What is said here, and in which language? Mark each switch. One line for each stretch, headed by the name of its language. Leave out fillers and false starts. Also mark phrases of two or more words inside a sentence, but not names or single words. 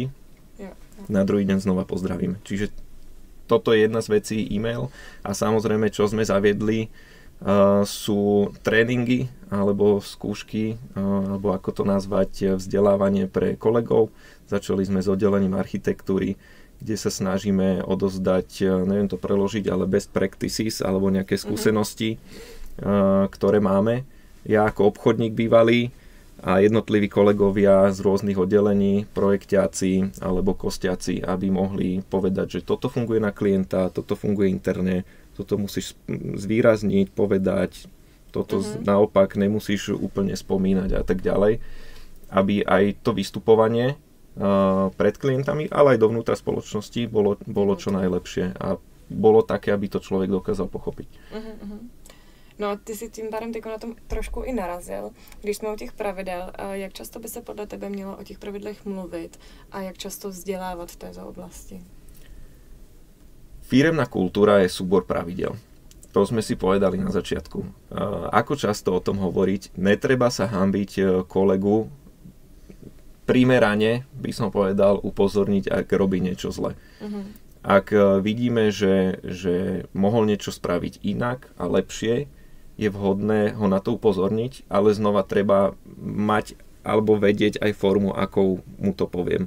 Slovak: Na druhý deň znova pozdravíme. Čiže toto je jedna z vecí e-mail a samozrejme, čo sme zaviedli, sú tréningy alebo skúšky, alebo ako to nazvať, vzdelávanie pre kolegov. Začali sme s oddelením architektúry, kde sa snažíme odozdať, neviem to preložiť, ale
English: best practices
Slovak: alebo nejaké skúsenosti, ktoré máme. Ja ako obchodník bývalý a jednotliví kolegovia z rôznych oddelení, projekťáci alebo kostiaci, aby mohli povedať, že toto funguje na klienta, toto funguje interne, toto musíš zvýrazniť, povedať, toto naopak nemusíš úplne spomínať a tak ďalej, aby aj to vystupovanie pred klientami, ale aj dovnútra spoločnosti bolo čo najlepšie a bolo také, aby to človek dokázal pochopiť.
Czech: No a ty si tím pádem teď na tom trošku i narazil. Když jsme u těch pravidel, jak často by se podle tebe mělo o těch pravidlech mluvit a jak často vzdělávat v této oblasti?
Slovak: Firemná kultúra je súbor pravidel. To sme si povedali na začiatku. Ako často o tom hovoriť? Netreba sa hanbiť kolegu, primerane by som povedal, upozorniť, ak robí niečo zle. Ak vidíme, že mohol niečo spraviť inak a lepšie, je vhodné ho na to upozorniť, ale znova treba mať alebo vedieť aj formu, akou mu to poviem.